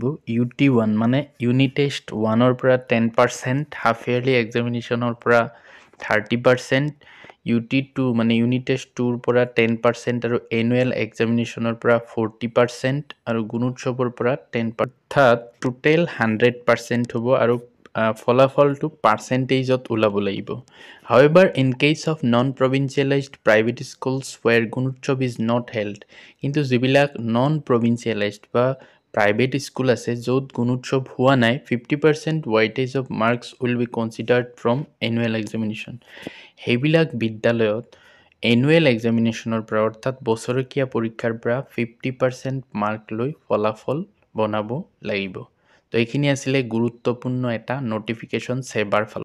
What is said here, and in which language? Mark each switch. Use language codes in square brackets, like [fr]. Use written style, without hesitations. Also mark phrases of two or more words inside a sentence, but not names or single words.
[as] UT1 মানে [en] unit test [as] 1-ৰ পৰা 10%, [en] half yearly examination [as] পৰা 30%, UT2 মানে [en] unit test [as] 2-ৰ পৰা 10% আৰু [en] annual examination [as] পৰা 40% আৰু গুণোৎসৱৰ পৰা 10%, অৰ্থাৎ টোটেল 100% হ'ব আৰু ফলাফলটো পাৰ্চেণ্টেজত ওলাব লাগিব। [en] However, in case of non-provincialized private schools where Gunotsav is not held, [as] কিন্তু যিবিলাক non-provincialized বা প্ৰাইভেট স্কুল আছে য'ত গুণোৎসৱ হোৱা নাই, [en] 50% weightage of marks will be considered from annual examination. [as] সেইবিলাক বিদ্যালয়ত [en] annual examination [as] পৰা অৰ্থাৎ বছৰেকীয়া পৰীক্ষাৰ পৰা 50% মাৰ্ক লৈ ফলাফল বনাব লাগিব। তো এইখিনি আছিলে গুৰুত্বপূৰ্ণ এটা নটিফিকেশ্যন সেবাৰ ফালৰ